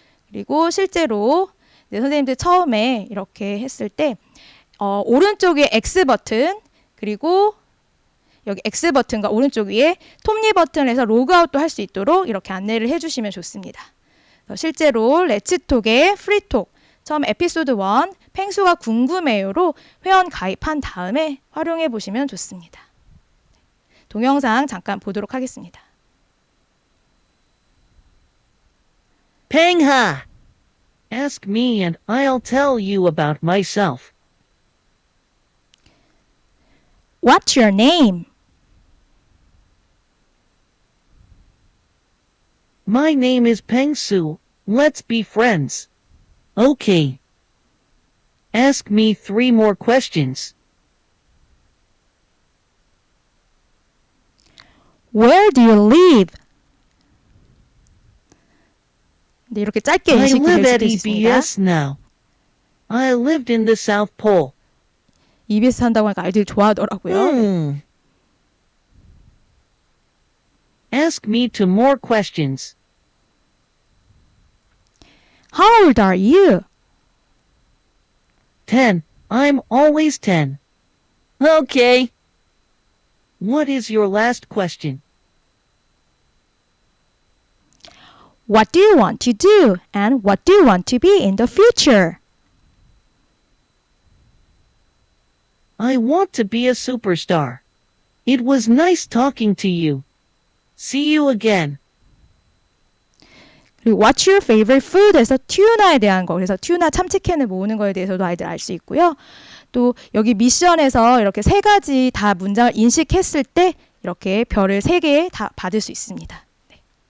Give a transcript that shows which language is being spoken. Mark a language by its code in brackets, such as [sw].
[ko] 그리고 실제로 선생님들 처음에 이렇게 했을 때 오른쪽 위에 X 버튼 그리고 여기 X 버튼과 오른쪽 위에 톱니 버튼을 해서 로그아웃도 할 수 있도록 이렇게 안내를 해주시면 좋습니다. 실제로 레츠톡의 프리톡 처음 에피소드 1 펭수가 궁금해요로 회원 가입한 다음에 활용해 보시면 좋습니다. 동영상 잠깐 보도록 하겠습니다. [en] Pengha! Ask me and I'll tell you about myself. What's your name? My name is Pengsu. Let's be friends. Okay. Ask me 3 more questions. Where do you live? [ko] 네, 이렇게 짧게 [en] I [ko] 인식이 [en] live [ko] 될 [en] at [ko] 수도 있습니다. [en] EBS now. I lived in the South Pole. [ko] EBS 한다고 하니까 아이들이 좋아하더라고요. [en] Ask me 2 more questions. How old are you? 10. I'm always 10. Okay. What is your last question? What do you want to do? And what do you want to be in the future? I want to be a superstar. It was nice talking to you. See you again. [ko] 그리고 [en] What's your favorite food [ko] 에서 튜나에 대한 거, 그래서 튜나 참치캔을 모으는 거에 대해서도 아이들 알 수 있고요. 또 여기 미션에서 이렇게 3가지 다 문장을 인식했을 때 이렇게 별을 3개 다 받을 수 있습니다. 네.